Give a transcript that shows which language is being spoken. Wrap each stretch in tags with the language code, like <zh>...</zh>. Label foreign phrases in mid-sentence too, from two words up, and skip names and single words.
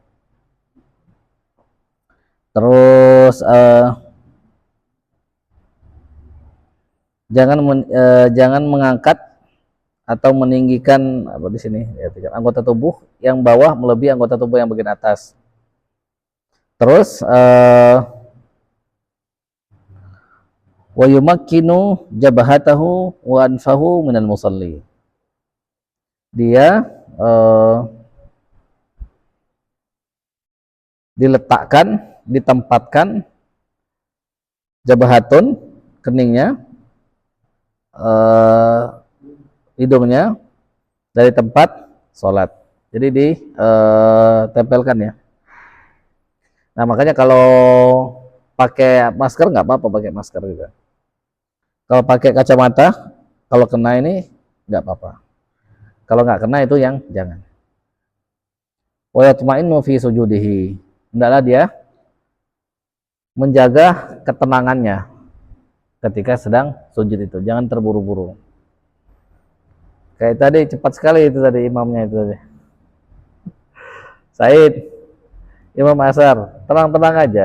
<id>Terus jangan mengangkat atau meninggikan apa di sini ya, anggota tubuh yang bawah melebihi anggota tubuh yang bagian atas.</id> <ar>Terus ويمكن جبهته وأنفه من المصلى.</ar> <id>Dia diletakkan, ditempatkan jabahatun, keningnya, hidungnya dari tempat sholat. Jadi ditempelkan ya. Nah makanya kalau pakai masker nggak apa-apa, pakai masker juga. Kalau pakai kacamata, kalau kena ini nggak apa-apa. Kalau nggak kena itu yang jangan.</id> <ar>ويطمئن في سجوده.</ar> <id>Hendaklah dia menjaga ketenangannya ketika sedang sujud itu. Jangan terburu-buru. Kayak tadi cepat sekali itu tadi imamnya itu tadi. Said, Imam Asar, tenang-tenang aja.</id>